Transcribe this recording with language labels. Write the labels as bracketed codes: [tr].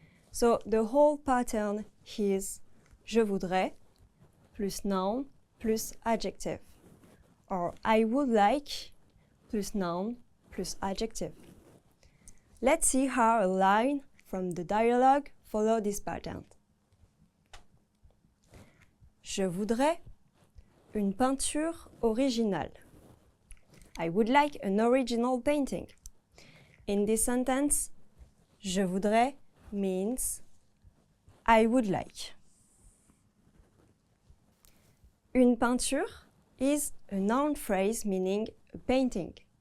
[en] So the whole pattern is [fr] je voudrais [en] plus noun plus adjective, or I would like plus noun plus adjective. Let's see how a line from the dialogue follow this pattern. [fr] Je voudrais une peinture originale. [en] I would like an original painting. In this sentence, [fr] je voudrais [en] means I would like. Une peinture is a noun phrase meaning a painting.